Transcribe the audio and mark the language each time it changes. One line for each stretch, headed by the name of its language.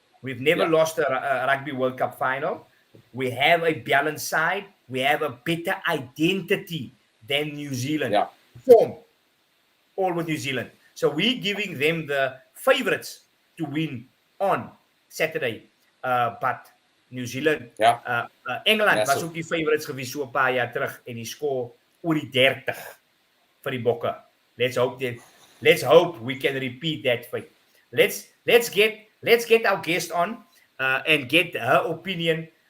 English: We've never lost a Rugby World Cup final. We have a balanced side. We have a better identity than New Zealand. Form, all with New Zealand. So we're giving them the favorites to win on Saturday. But New Zealand,
Afrikaans: Engeland was ook die favorites geweest so 'n paar jaar terug en die skoor oor die 30 vir die Bokke.
English: Let's hope we can repeat that fate. Let's get our guest on and get her opinion.